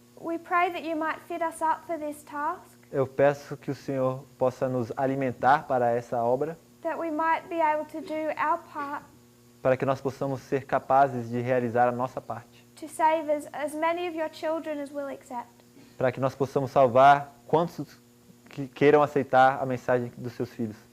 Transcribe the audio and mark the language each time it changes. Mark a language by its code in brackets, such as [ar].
[en] We pray that you might fit us up for this task, [pt] Eu peço que o Senhor possa nos alimentar para essa obra, [en] that we might be able to do our part [pt] para que nós possamos ser capazes de realizar a nossa parte, [en] to save as many of your children as will accept. [pt] para que nós possamos salvar quantos que queiram aceitar a mensagem dos seus filhos.